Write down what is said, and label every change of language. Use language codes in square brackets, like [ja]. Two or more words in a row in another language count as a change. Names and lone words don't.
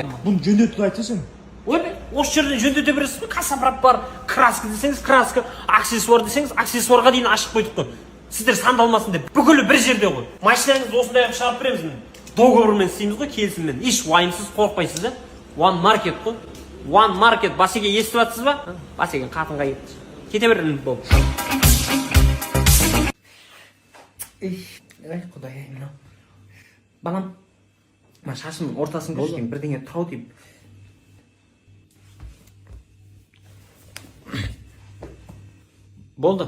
[kk] Бұны жөндетуді айтса сен. Ой, осы жерден жөндете бересіз бе? Кассапрап бар. Краска десеңіз краска, аксессуар десеңіз аксессуарға дейін ашып қойдық қой. Сіздер сандалмасын деп. Бүкілі бір жерде ғой. Машинаңызды осындай қылып шығарып береміз міне. Договормен істейміз ғой, келісіммен. Еш уайымсыз, қорықпайсыз да. One Market қой. One Market. Басеке естіп жатсыз ба? Басеке қатынға кетті. Кете бер болып. Ай, құдай-ай, мынау. Балам, мына шашымның ортасын көрсетейін, бірдеңе тұрау деймін. Болды.